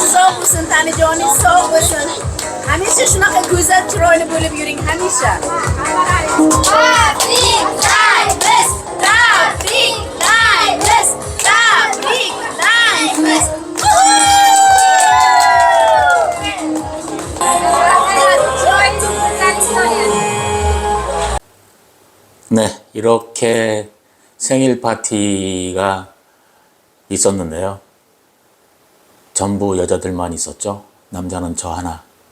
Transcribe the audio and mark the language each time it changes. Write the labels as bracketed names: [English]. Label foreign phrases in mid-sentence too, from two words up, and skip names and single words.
[Uzbek] bo'lsin, tanijoningiz sog' bo'lsin. Hamisha shunaqa go'zal, chiroyli bo'lib yuring hamisha. Tabriklaymiz, tabriklaymiz, tabriklaymiz. [Korean] 네, 이렇게 생일 파티가 있었는데요. 전부 여자들만 있었죠. 남자는 저 하나.